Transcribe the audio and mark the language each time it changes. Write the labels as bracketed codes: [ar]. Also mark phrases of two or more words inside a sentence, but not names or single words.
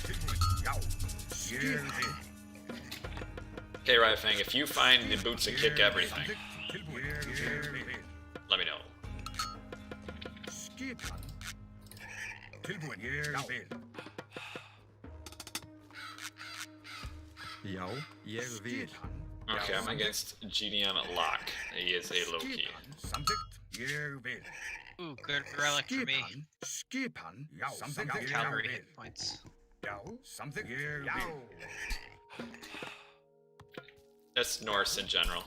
[en] Okay, Ryfang, if you find the boots that kick everything, let me know. [is] Já, ég vil. [en] Okay, I'm against GDM Lock. He is a Loki. Ooh, good relic for me. Cavalry hit points. That's Norse in general.